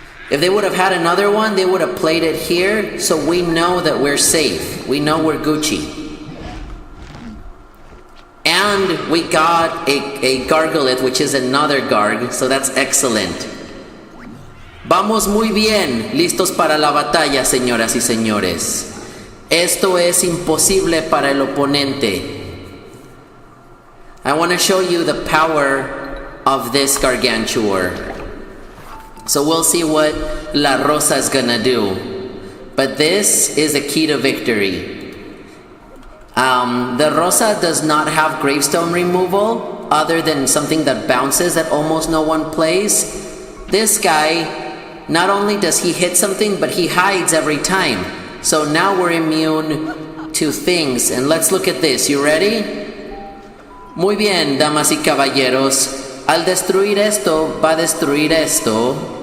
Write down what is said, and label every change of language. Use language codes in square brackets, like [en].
[en] If they would have had another one, they would have played it here, so we know that we're safe. We know we're Gucci. And we got a Gargolith, which is another Garg, so that's excellent. [es] Vamos muy bien, listos para la batalla, señoras y señores. Esto es imposible para el oponente. [en] I want to show you the power of this Gargantuar. So we'll see what La Rosa is gonna do. But this is the key to victory. The Rosa does not have gravestone removal other than something that bounces that almost no one plays. This guy, not only does he hit something, but he hides every time. So now we're immune to things. And let's look at this. You ready? [es] Muy bien, damas y caballeros. Al destruir esto, va a destruir esto.